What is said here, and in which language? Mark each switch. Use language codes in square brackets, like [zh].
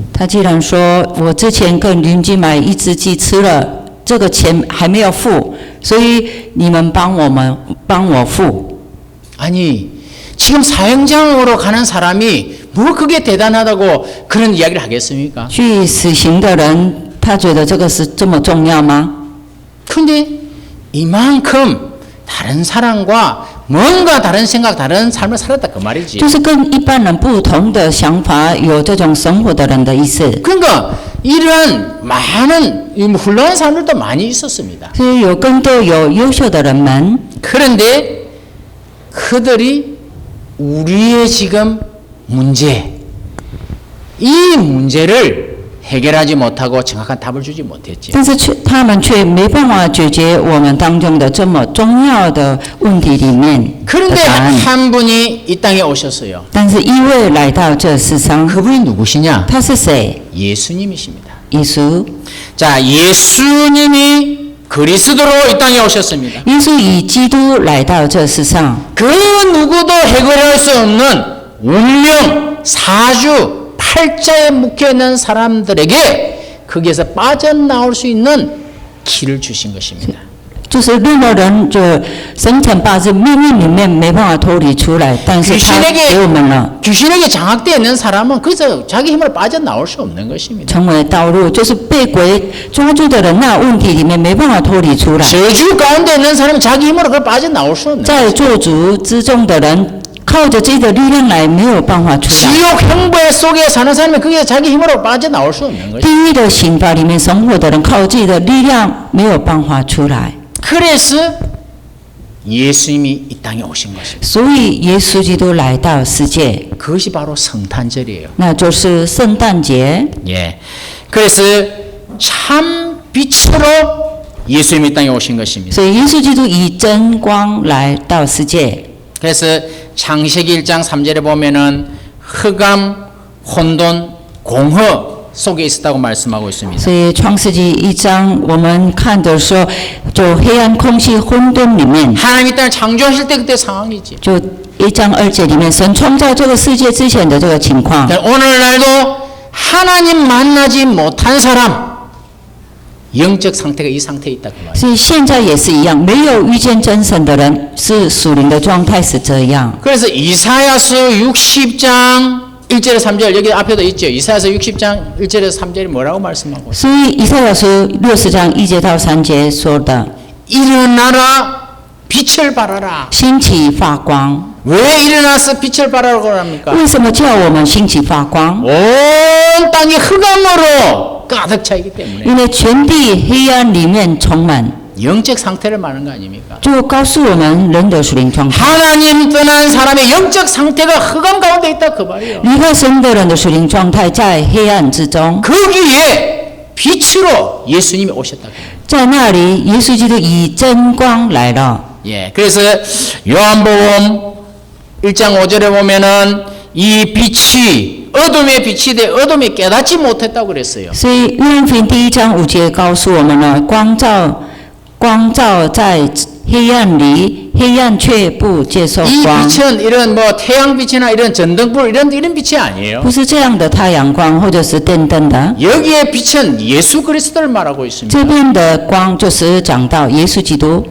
[zh] 他既然说我之前跟邻居买一只鸡吃了，这个钱还没有付，所以你们帮我付。 [ko] 아니 지금 사형장으로 가는 사람이 뭐 그게 대단하다고 그런 이야기를 하겠습니까? [zh] 去死刑的人，他觉得这个是这么重要吗？ [ko] 근데 이만큼 다른 사람과 뭔가 다른 생각, 다른 삶을 살았다 그 말이지. [zh] 就是跟一般人不同的想法，有这种生活的人的意思。 [ko] 그러니까 이런 많은 훌륭한 사람들도 많이 있었습니다. [zh] 所以有更多有优秀的人们， [ko] 그런데 그들이 우리의 지금 문제, 이 문제를 해결하지 못하고 정확한 답을 주지 못했지. [zh] 但是他们却没办法解决我们当中的这么重要的问题里面的 [ko] 그런데 [zh] 答案。 [ko] 한 분이 이 땅에 오셨어요. [zh] 但是一位来到这世上， [ko] 그분이 누구시냐? [zh] 他是谁？ [ko] 예수님이십니다. [zh] 耶稣。 [ko] 자, 예수님이 그리스도로 이 땅에 오셨습니다. [zh] 耶稣以基督来到这世上， [ko] 그 누구도 해결할 수 없는 운명, 사주, 팔자에 묶여있는 사람들에게 거기에서 빠져나올 수 있는 길을 주신 것입니다. [zh] 就是任何人就生辰八字命运里面没办法脱离出来，但是他给我们了 [ko] 귀신에게 장악되어 있는 사람은 거기서 자기 힘으로 빠져나올 수 없는 것입니다. [zh] 成为道路，就是被鬼抓住的人，那问题里面没办法脱离出来。 [ko] 저주 가운데 있는 사람은 자기 힘으로 그걸 빠져나올 수 없는 [zh] 在做主之中的人，靠着自己的力量来，没有办法出来。 [ko] 지옥 형벌 속에 사는 사람이 거기에 자기 힘으로 빠져나올 수 없는 것입니다. [zh] 地狱的刑罚里面生活的人，靠自己的力量没有办法出来。 [ko] 그래서 예수님이 이 땅에 오신 것입니다. [zh] 所以耶稣基督来到世界， [ko] 그것이 바로 성탄절이에요. [zh] 那就是圣诞节。 [ko] 예. 그래서 참 빛으로 예수님이 이 땅에 오신 것입니다. [zh] 所以耶稣基督以真光来到世界。 [ko] 그래서 창세기 1장 3절에 보면은 흑암, 혼돈, 공허 속에 있었다고 말씀하고 있습니다. [zh] 所以创世纪1章我们看的时候，就黑暗空气混沌里面， [ko] 하나님 이 땅을 창조하실 때 그때 상황이지. [zh] 就1章2节里面，神创造这个世界之前的这个情况。 [ko] 오늘날도 하나님 만나지 못한 사람 영적 상태가 이 상태에 있다 그 말이에요. [zh] 所以现在也是一样，没有遇见真神的人，是属灵的状态是这样。 [ko] 그래서 이사야서 60장 1절에 3절 여기 앞에도 있죠. 이사야서 60장 1절에서 3절이 뭐라고 말씀하고 있어요? [zh] 所以以赛亚书60章1节到3节说的， [ko] 일어나라 빛을 발하라. [zh] 兴起发光。 [ko] 왜 일어나서 빛을 발하라고 합니까? [zh] 为什么叫我们兴起发光？ [ko] 온 땅이 흑암으로 가득 차 있기 때문에 [zh] 因为全地黑暗里面充满， [ko] 영적 상태를 말하는 거 아닙니까? [zh] 就告诉我们人的属灵状态。 [ko] 하나님 떠난 사람의 영적 상태가 흑암 가운데 있다 그 말이에요. [zh] 离开神的人的属灵状态在黑暗之中， [ko] 거기에 빛으로 예수님이 오셨다. 그 말이에요. [zh] 在那里，耶稣基督以真光来了。 [ko] 예, 그래서 요한복음 1장 5절에 보면은 이 빛이 어둠의 빛이 돼 어둠이 깨닫지 못했다고 그랬어요. [zh] 所以约翰福音第1章5节告诉我们了，光照在黑暗里，黑暗却不接受 [ko] 이 [zh] 光。 [ko] 빛은 이런 뭐 태양빛이나 이런 전등불 이런 빛이 아니에요. [zh] 不是这样的太阳光或者是电灯的， [ko] 여기에 빛은 예수 그리스도를 말하고 있습니다. [zh] 这边的光就是讲到耶稣基督。